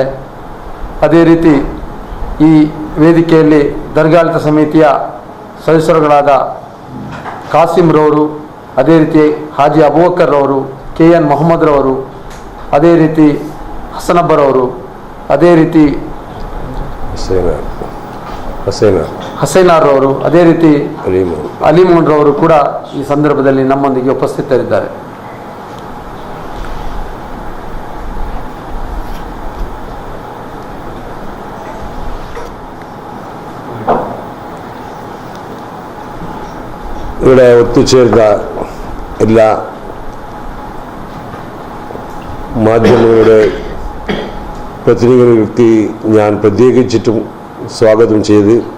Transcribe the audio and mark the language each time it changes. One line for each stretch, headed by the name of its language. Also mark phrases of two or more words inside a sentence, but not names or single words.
Kannada: ಅದೇ ರೀತಿ ಈ ವೇದಿಕೆಯಲ್ಲಿ ದರ್ಗಾಡಳಿತ ಸಮಿತಿಯ ಸದಸ್ಯರುಗಳಾದ ಕಾಸಿಂ ರವರು, ಅದೇ ರೀತಿ ಹಾಜಿ ಅಬೂಬಕರ್ ರವರು, KN ಮೊಹಮ್ಮದ್ ರವರು, ಅದೇ ರೀತಿ ಹಸನಬ್ಬರವರು, ಅದೇ ರೀತಿ ಹಸೈನಾರ್ ರವರು, ಅದೇ ರೀತಿ ಅಲಿಮೋನ್ ರವರು ಕೂಡ ಈ ಸಂದರ್ಭದಲ್ಲಿ ನಮ್ಮೊಂದಿಗೆ ಉಪಸ್ಥಿತರಿದ್ದಾರೆ.
Malayalam: ഇവിടെ ഒത്തുചേർന്ന എല്ലാ മാധ്യമങ്ങളുടെ പ്രതിനിധികൾക്ക് ഞാൻ പ്രത്യേകിച്ചിട്ടും സ്വാഗതം ചെയ്ത്